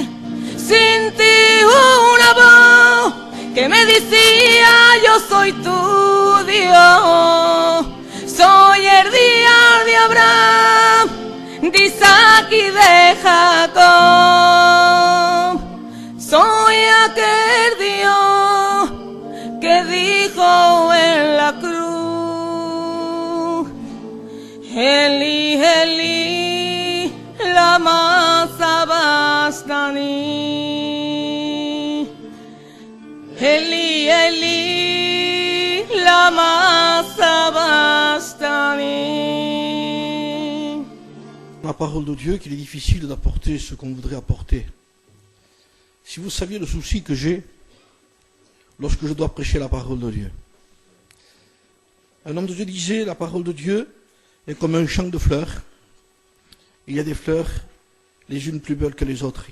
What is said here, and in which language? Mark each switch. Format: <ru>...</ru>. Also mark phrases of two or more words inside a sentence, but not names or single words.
<es>Sentí una voz que me decía: yo soy tu Dios, soy el Dios de Abraham, de Isaac y de Jacob. Soy aquel Dios que dijo en la cruz:</es> <arc>Eli, Eli, lama sabachthani. Eli, Eli, lama sabachthani.</arc> <fr>La parole de Dieu qu'il est difficile d'apporter ce qu'on voudrait apporter. Si vous saviez le souci que j'ai lorsque je dois prêcher la parole de Dieu. Un homme de Dieu disait: la parole de Dieu est comme un champ de fleurs. Il y a des fleurs, les unes plus belles que les autres.</fr>